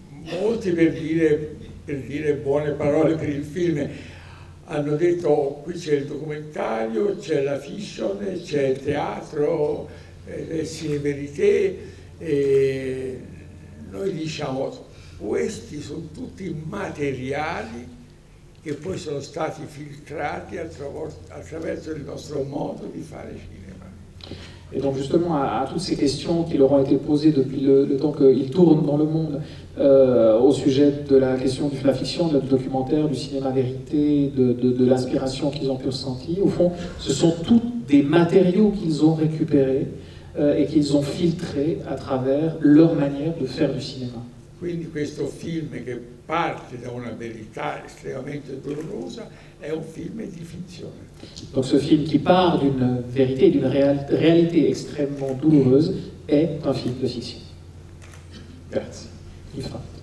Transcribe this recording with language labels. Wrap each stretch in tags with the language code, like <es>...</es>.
<it>molti per dire buone parole per il film hanno detto qui c'è il documentario, c'è la fiction, c'è il teatro, il ciné-verité, e noi diciamo questi sono tutti materiali che poi sono stati filtrati attraverso il nostro modo di fare cinema.</it> <fr>Et donc justement à toutes ces questions qui leur ont été posées depuis le temps qu'ils tournent dans le monde au sujet de la question de la fiction, du documentaire, du cinéma vérité, de l'inspiration qu'ils ont pu ressentir, au fond, ce sont tous des matériaux qu'ils ont récupérés et qu'ils ont filtrés à travers leur manière de faire du cinéma.</fr> <it>Quindi questo film che parte da una verità estremamente dolorosa è un film di finzione.</it> <fr>Donc ce film qui part d'une vérité, d'une réalité extrêmement douloureuse est un film de fiction.</fr> <it>Grazie.</it> <fr>Il fa.</fr>